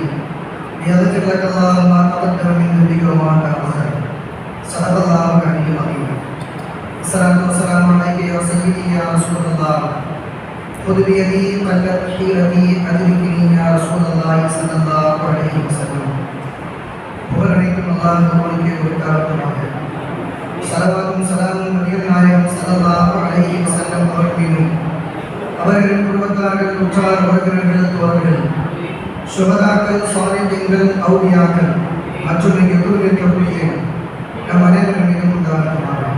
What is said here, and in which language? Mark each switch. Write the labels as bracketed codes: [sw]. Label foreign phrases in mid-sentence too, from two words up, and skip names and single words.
[ar] ليغفر لك الله ما تقدم من ذنبك وما تأخر. صدق الله العلي العظيم. الصلاة والسلام عليك يا سيدي يا رسول الله. خذ بيدي قلت حيرتي أدركني يا رسول الله صلى الله عليه وسلم. [ta] புகழ் அனைத்தும் அல்லாஹ்வுக்கே உரித்தாகட்டும். ஸலவாத்தும் ஸலாமும் நபிகள் நாயகம் [ar] صلى الله عليه وسلم [ta] அவர்கள் மீதும், அவர்களின் குடும்பத்தார்கள், உற்றார் உறவினர்கள், தோழர்கள், சுஹதாக்கள், சாலிஹீன்கள், அவுலியாக்கள் மற்றும் இங்கு குழுவிற்கக்கூடிய நம் அனைவரும் மீதும் உண்டாகட்டும்.